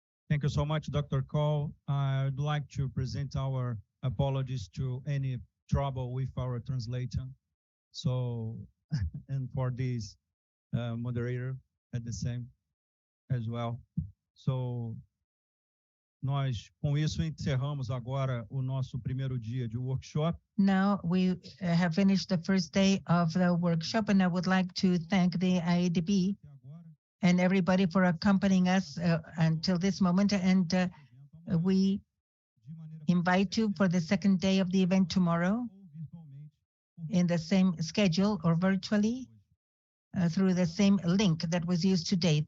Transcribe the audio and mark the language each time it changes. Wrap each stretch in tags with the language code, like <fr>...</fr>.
<en>Thank you so much, Dr. Cole. I'd like to present our apologies to any trouble with our translation. So, and for this moderator at the same as well.</en> <pt>So, nós com isso encerramos agora o nosso primeiro dia de workshop.</pt> <en>Now we have finished the first day of the workshop, and I would like to thank the IADB and everybody for accompanying us until this moment. And we invite you for the second day of the event tomorrow in the same schedule or virtually through the same link that was used today.</en>